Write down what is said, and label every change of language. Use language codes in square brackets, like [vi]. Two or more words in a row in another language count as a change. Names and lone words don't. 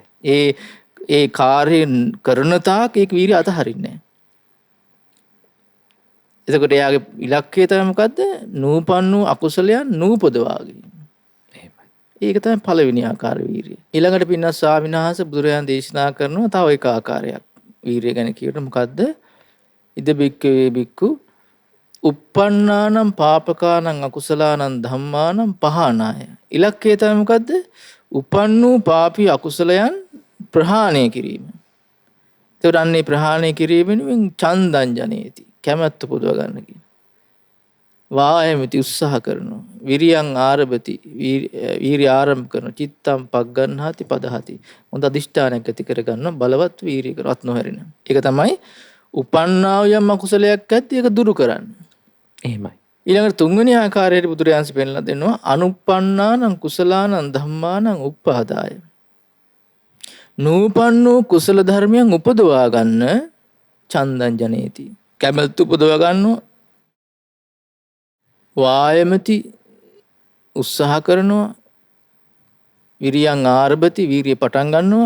[si] ඒ කාර්යය කරන තාක් ඒක වීරිය අතහරින්නේ නැහැ. එතකොට එයාගේ ඉලක්කය තමයි මොකද්ද? නූපන් වූ අකුසලයන් නූපදවා ගැනීම. එහෙමයි. ඒක තමයි පළවෙනි ආකාර වීරිය. ඊළඟට පින්නස් ස්වාමීන් වහන්සේ බුදුරජාණන් දේශනා කරනවා තව එක ආකාරයක් වීරිය ගැන කියනකොට මොකද්ද? [pi] ඉද බික්කවේ බික්කු uppannānaṁ pāpakānaṁ akusalaanaṁ dhammānaṁ pahānāya. [si] ඉලක්කය තමයි මොකද්ද? උපන් වූ පාපී අකුසලයන් ප්‍රහාණය කිරීම. ඒතකොට අන්නේ ප්‍රහාණය කිරීමෙන් [pi] චන්දං ජනේති. [si] කැමැත්ත පුදව ගන්න කියන. වායමති උත්සාහ කරනවා. [pi] විරියං ආරභති. [si] වීර්ය ආරම්භ කරනවා. [pi] චිත්තං පග්ගණ්හාති පදහති. [si] හොඳ අදිෂ්ඨානයක් ඇති කර ගන්නවා. බලවත් වීර්ය කරවත් නොහැරෙන. ඒක තමයි උපන්නා වූ යම් අකුසලයක් ඇද්ද ඒක දුරු කරන්න. එහෙමයි. ඊළඟට තුන්වෙනි ආකාරයට බුදුරජාණන් පෙන්නලා දෙනවා [pi] අනුප්පන්නානං කුසලානං ධම්මානං උප්පාදාය. [si] නූපන් වූ කුසල ධර්මයන් උපදවා ගන්න [pi] චන්දං ජනේති. [si] කැමැත්ත උපදවා ගන්නවා. වායමති උත්සාහ කරනවා. [pi] විරියං ආරභති [si] වීරිය පටන් ගන්නවා.